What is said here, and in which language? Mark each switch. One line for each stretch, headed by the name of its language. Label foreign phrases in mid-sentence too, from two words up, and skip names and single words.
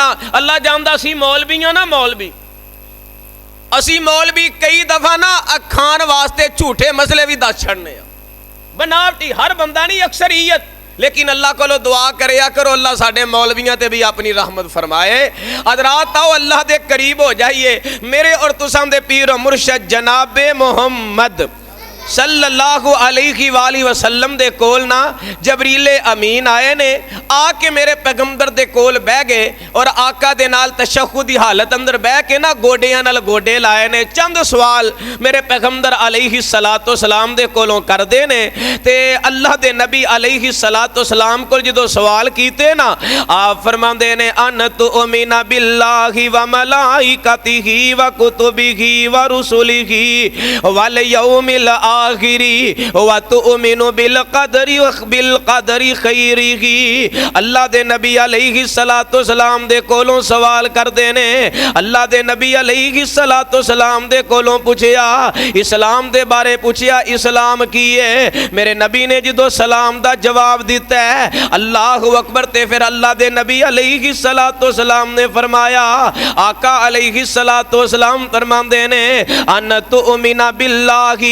Punjabi: اللہ جاندا سی مولوی نا، مولوی اسی مولوی کئی دفعہ نا کھان واسطے جھوٹے مسئلے بھی دس چھڈنے، بناوٹی ہر بندہ نہیں، اکثریت. لیکن اللہ کو دعا کریا کرو اللہ ساڈے مولویاں تے بھی اپنی رحمت فرمائے. حضرات آؤ اللہ دے قریب ہو جائیے۔ میرے اور تساں دے پیر اور مرشد جنابِ محمد
Arabic: صلى الله عليه وسلم
Punjabi: دے کول نا جبریلِ امین آئے نے، آ کے میرے پیغمبر دے کول بہہ گئے اور آقا دے نال تشہد دی حالت اندر بہہ کے نا گوڈیاں نال گوڈے لائے نے. چند سوال میرے پیغمبر
Arabic: عليه الصلاة والسلام
Punjabi: دے کولوں کردے نے تے اللہ دے نبی
Arabic: عليه الصلاة والسلام
Punjabi: کو جو سوال کیتے نا، آپ فرماندے نے
Arabic: أن تؤمن بالله وملائكته وكتبه ورسله واليوم الآخر وتؤمن بالقدر خيره.
Punjabi: اللہ دے نبی علیہ السلام دے کولوں سوال کردے نے، اللہ دے نبی علیہ السلام دے کولوں پچھیا، اسلام دے بارے پچھیا، اسلام کی ہے. میرے نبی نے جو سلام دا جواب دتا ہے
Arabic: الله أكبر,
Punjabi: تے فیر اللہ دے نبی علیہ السلام نے فرمایا، آقا علیہ السلام فرماندے نے
Arabic: أن تؤمن بالله.